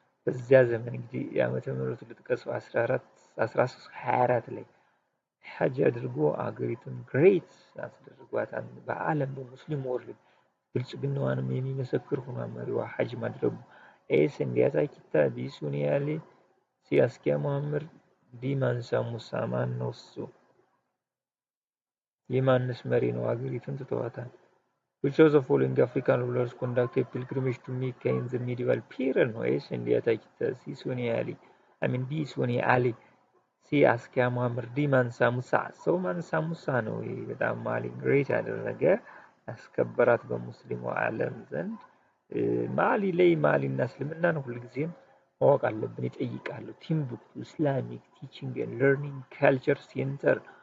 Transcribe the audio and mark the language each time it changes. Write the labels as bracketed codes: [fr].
[am] በዚያ ዘመን እንግዲህ የዓመተ ምህረቱ ልጥቀሰው 1324 ላይ ሀጅ አድርጎ አገሪቱን ግሬት ያስደርጓታል በዓለም በሙስሊም ወርልድ ብልጽግናዋንም የሚመሰክር ሆኗ መሪዋ ሀጅ ማድረጉ። ኤ ሲንዲያታ ኪታ፣ ቢ ሱኒ አሊ፣ ሲ አስኪያ መሐመድ፣ ዲ ማንሳ ሙሳ። ማን ነው እሱ? የማንስ መሪ ነው? አገሪቱን ትተዋታል። [en] which of the following African rulers conducted pilgrimage to Mecca in the medieval period? [am] ነው ኤ ሲንዲያታ ኪታ፣ ሲ ሱኒ አሊ ቢ ሱኒ አሊ፣ ሲ አስኪያ መሐመድ፣ ዲ ማንሳ ሙሳ። ሰው ማንሳ ሙሳ ነው። በጣም ማሊ ግሬት ያደረገ ያስከበራት በሙስሊሙ ዓለም ዘንድ። ማሊ ላይ ማሊና እስልምናን ሁልጊዜም ማወቅ አለብን፣ ይጠይቃሉ። ቲምቡክቱ ኢስላሚክ ቲቺንግ ኤንድ ለርኒንግ ካልቸር ሴንተር።